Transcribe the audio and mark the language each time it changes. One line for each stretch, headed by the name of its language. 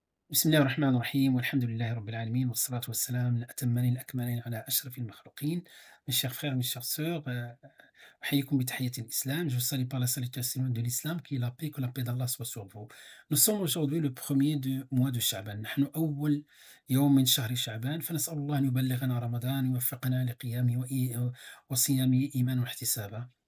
Arabic: بسم الله الرحمن الرحيم والحمد لله رب العالمين والصلاة والسلام الأتمان الأكملين على أشرف المخلوقين.
French: Mes chers frères, mes chères sœurs,
Arabic: أحييكم بتحية الإسلام.
French: Je vous salue par la salutation de l'islam qui est la paix, que la paix d'Allah soit sur vous. Nous sommes aujourd'hui le premier du mois de Sha'ban.
Arabic: نحن أول يوم من شهر شعبان فنسأل الله أن يبلغنا رمضان ويوفقنا لقيامه وصيامه إيمانا واحتسابا.